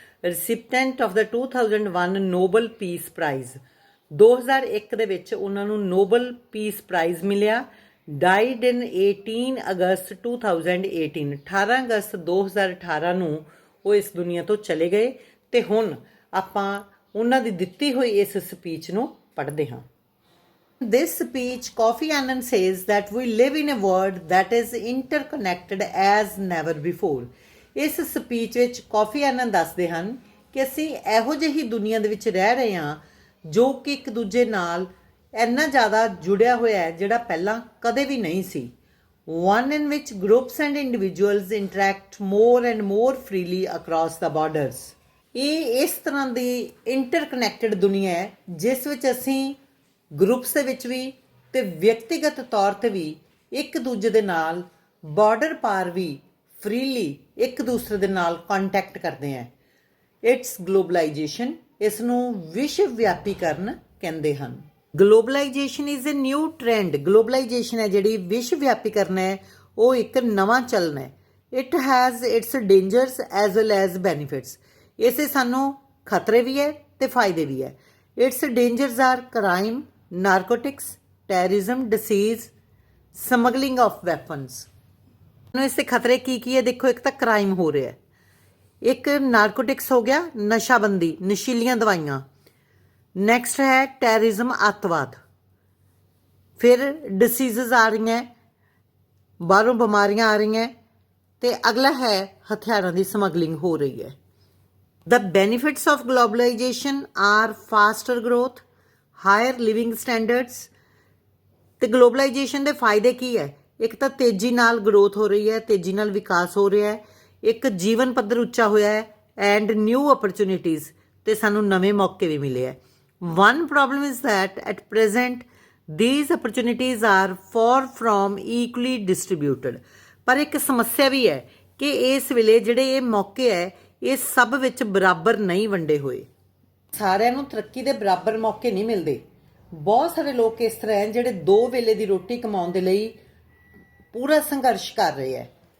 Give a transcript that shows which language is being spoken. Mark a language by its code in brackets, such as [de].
[en] recipient of the 2001 Nobel peace prize, [pa] 2001 ਦੇ ਵਿੱਚ ਉਹਨਾਂ ਨੂੰ ਨੋਬਲ ਪੀਸ ਪ੍ਰਾਈਜ਼ ਮਿਲਿਆ। [en] died in 18 August 2018, [pa] 18 ਅਗਸਤ 2018 ਨੂੰ ਉਹ ਇਸ ਦੁਨੀਆ ਤੋਂ ਚਲੇ ਗਏ। ਤੇ ਹੁਣ ਆਪਾਂ ਉਹਨਾਂ ਦੀ ਦਿੱਤੀ ਹੋਈ ਇਸ ਸਪੀਚ ਨੂੰ ਪੜ੍ਹਦੇ ਹਾਂ। [en] This speech, Kofi Annan says that we live in a world that is interconnected as never before। [pa] ਇਸ ਸਪੀਚ ਵਿੱਚ ਕੋਫੀ ਆਨਨ ਦੱਸਦੇ ਹਨ ਕਿ ਅਸੀਂ ਇਹੋ ਜਿਹੀ ਦੁਨੀਆ ਦੇ ਵਿੱਚ ਰਹਿ ਰਹੇ ਹਾਂ ਜੋ ਕਿ ਇੱਕ ਦੂਜੇ ਨਾਲ ਇੰਨਾ ਜ਼ਿਆਦਾ ਜੁੜਿਆ ਹੋਇਆ ਹੈ ਜਿਹੜਾ ਪਹਿਲਾਂ ਕਦੇ ਵੀ ਨਹੀਂ ਸੀ। [en] One in which groups and individuals interact more and more freely across the borders। [pa] ਇਹ ਇਸ ਤਰ੍ਹਾਂ ਦੀ ਇੰਟਰਕਨੈਕਟਡ ਦੁਨੀਆ ਹੈ ਜਿਸ ਵਿੱਚ ਅਸੀਂ ਗਰੁੱਪਸ ਦੇ ਵਿੱਚ ਵੀ ਤੇ ਵਿਅਕਤੀਗਤ ਤੌਰ 'ਤੇ ਵੀ ਇੱਕ ਦੂਜੇ ਦੇ ਨਾਲ ਬਾਰਡਰ ਪਾਰ ਵੀ ਫ੍ਰੀਲੀ ਇੱਕ ਦੂਸਰੇ ਦੇ ਨਾਲ ਕੰਟੈਕਟ ਕਰਦੇ ਹਾਂ। [en] it's globalisation, [pa] ਇਸ ਨੂੰ ਵਿਸ਼ਵ ਵਿਆਪੀਕਰਨ ਕਹਿੰਦੇ ਹਨ। [en] Globalisation is a new trend. [pa] Globalisation ਹੈ ਜਿਹੜੀ ਵਿਸ਼ਵ ਵਿਆਪੀਕਰਨ ਹੈ, ਉਹ ਇੱਕ ਨਵਾਂ ਚਲਨ ਹੈ। [en] It has its dangerous as well as benefits. [pa] ਇਸੇ ਸਾਨੂੰ ਖਤਰੇ ਵੀ ਹੈ ਤੇ ਫਾਇਦੇ ਵੀ ਹੈ। [en] Its dangerous are crime, narcotics, terrorism, disease, smuggling of weapons. [pa] ਇਸ ਦੇ ਖਤਰੇ ਕੀ ਕੀ ਹੈ? ਦੇਖੋ, ਇੱਕ ਤਾਂ ਕ੍ਰਾਈਮ ਹੋ ਰਿਹਾ, ਇੱਕ ਨਾਰਕੋਟਿਕਸ ਹੋ ਗਿਆ, ਨਸ਼ਾਬੰਦੀ, ਨਸ਼ੀਲੀਆਂ ਦਵਾਈਆਂ। ਨੈਕਸਟ ਹੈ ਟੈਰਰਿਜ਼ਮ, ਅੱਤਵਾਦ। ਫਿਰ ਡਿਸੀਜ਼ਜ਼ ਆ ਰਹੀਆਂ, ਬਾਹਰੋਂ ਬਿਮਾਰੀਆਂ ਆ ਰਹੀਆਂ। ਤੇ ਅਗਲਾ ਹੈ ਹਥਿਆਰਾਂ ਦੀ ਸਮਗਲਿੰਗ ਹੋ ਰਹੀ ਹੈ। [en] The benefits of globalization are faster growth, higher living standards। [pa] ਤੇ ਗਲੋਬਲਾਈਜੇਸ਼ਨ ਦੇ ਫਾਇਦੇ ਕੀ ਹੈ? ਇੱਕ ਤਾਂ ਤੇਜ਼ੀ ਨਾਲ ਗਰੋਥ ਹੋ ਰਹੀ ਹੈ, ਤੇਜ਼ੀ ਨਾਲ ਵਿਕਾਸ ਹੋ ਰਿਹਾ ਹੈ, ਇੱਕ ਜੀਵਨ ਪੱਧਰ ਉੱਚਾ ਹੋਇਆ ਹੈ, [en] and new opportunities, [pa] ਤੇ ਸਾਨੂੰ ਨਵੇਂ ਮੌਕੇ ਵੀ ਮਿਲੇ ਹੈ। [en] One problem is that at present these opportunities are far from equally distributed। [pa] ਪਰ ਇੱਕ ਸਮੱਸਿਆ ਵੀ ਹੈ ਕਿ ਇਸ ਵੇਲੇ ਜਿਹੜੇ ਇਹ ਮੌਕੇ ਹੈ ਇਹ ਸਭ ਵਿੱਚ ਬਰਾਬਰ ਨਹੀਂ ਵੰਡੇ ਹੋਏ। ਸਾਰਿਆਂ ਨੂੰ ਤਰੱਕੀ ਦੇ ਬਰਾਬਰ ਮੌਕੇ ਨਹੀਂ ਮਿਲਦੇ। ਬਹੁਤ ਸਾਰੇ ਲੋਕ ਇਸ ਤਰ੍ਹਾਂ ਹੈ ਜਿਹੜੇ 2 ਵੇਲੇ ਦੀ ਰੋਟੀ ਕਮਾਉਣ ਦੇ ਲਈ ਪੂਰਾ ਸੰਘਰਸ਼ ਕਰ ਰਹੇ ਹੈ।